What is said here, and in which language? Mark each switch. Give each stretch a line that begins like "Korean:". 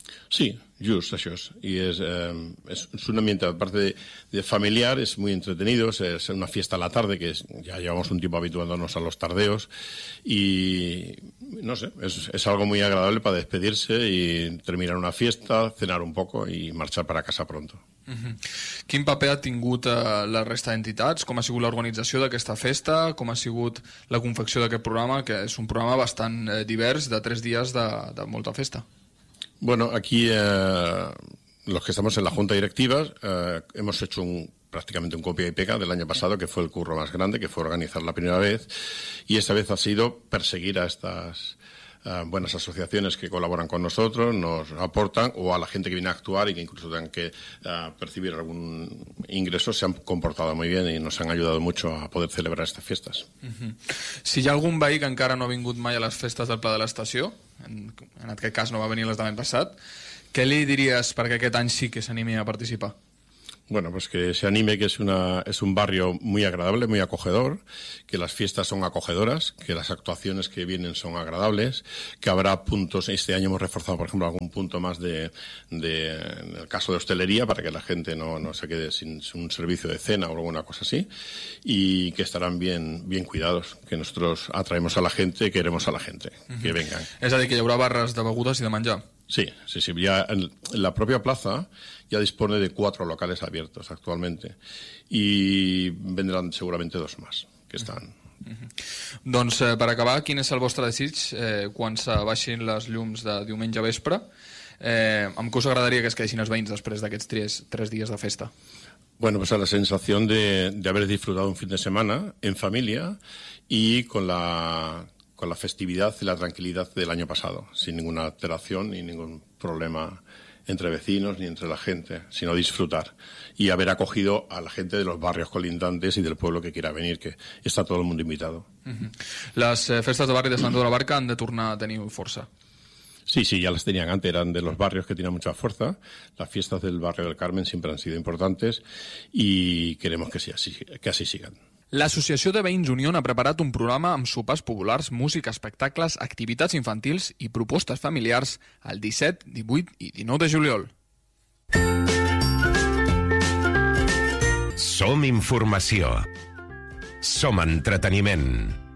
Catalan: Sí, just això és. I és un ambient, a part de familiar, és molt entretenit, és una festa a la tarda,
Spanish: que ja llevamos un tiempo habituándonos a los tardeos, i no sé, és algo muy agradable para despedirse y terminar una fiesta, cenar un poco y marchar para casa pronto.
Catalan: Quin paper ha tingut la resta d'entitats? Com ha sigut l'organització d'aquesta festa? Com ha sigut la confecció d'aquest programa, que és un programa bastant divers, de 3 dies de molta festa?
Spanish: Bueno, aquí los que estamos en la junta directiva hemos hecho prácticamente un copia y pega del año pasado, que fue el curro más grande, que fue organizar la primera vez, y esta vez ha sido perseguir a estas buenas asociaciones que colaboran con nosotros, nos aportan, o a la gente que viene a actuar y que incluso tengan que percibir algún ingreso, se han comportado muy bien y nos han ayudado mucho a poder celebrar estas fiestas.
Catalan: Si hi ha algun veí que encara no ha vingut mai a les festes del Pla de l'Estació, en aquest cas no va venir les de l'any passat, què li diries perquè aquest any sí que s'animi a participar?
Spanish: Bueno, pues que se anime, que es un barrio muy agradable, muy acogedor, que las fiestas son acogedoras, que las actuaciones que vienen son agradables, que habrá puntos, este año hemos reforzado, por ejemplo, algún punto más de en el caso de hostelería, para que la gente no se quede sin un servicio de cena o alguna cosa así, y que estarán bien, bien cuidados, que nosotros atraemos a la gente, queremos a la gente, que vengan. Es decir, que habrá barras de bebidas y de
Catalan: menjar.
Spanish: Sí, sí, sí. Ya en la propia plaza ya dispone de 4 locales abiertos actualmente y vendrán seguramente 2 más que están.
Catalan: Doncs, per acabar, quin és el vostre desig quan s'abaixin les llums de diumenge vespre? Amb què us agradaria que es quedessin els veïns després d'aquests 3 dies de festa?
Spanish: Bueno, pues a la sensación de haber disfrutado un fin de semana en familia y con la festividad y la tranquilidad del año pasado, sin ninguna alteración ni ningún problema entre vecinos ni entre la gente, sino disfrutar y haber acogido a la gente de los barrios colindantes y del pueblo que quiera venir, que está todo el mundo invitado. Las festas de barrio
Catalan: de Santa de la Barca han de tornar a tenir força.
Spanish: Sí, sí, ya las tenían antes, eran de los barrios que tenían mucha fuerza. Las fiestas del barrio del Carmen siempre han sido importantes y queremos que así sigan.
Catalan: L'Associació de Veïns Unión ha preparat un programa amb sopars populars, música, espectacles, activitats infantils i propostes familiars el 17, 18 i 19 de juliol. Som informació. Som entreteniment.